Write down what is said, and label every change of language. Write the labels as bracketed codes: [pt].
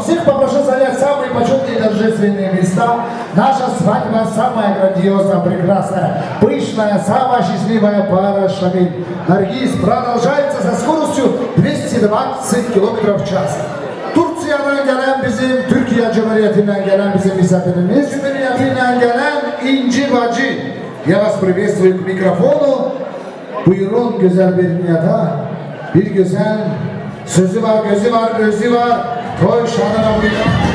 [ru] Всех попрошу занять самые почетные торжественные места. Наша свадьба самая грандиозная, прекрасная, пышная, самая счастливая пара Шамиль Наргиз продолжается со скоростью 220 км в час. [az] Turkiye'den gelen bizim Türkiye Türkiye Cumhuriyeti'nden gelen bizim misafirimiz, Cumhuriyeti'nden gelen İnci Bacı. [ru] Я вас приветствую к микрофону. [az] Buyurun güzel bir niyata. Bir güzel sözü var, gözü var, özü var. Toy şanına buyurun.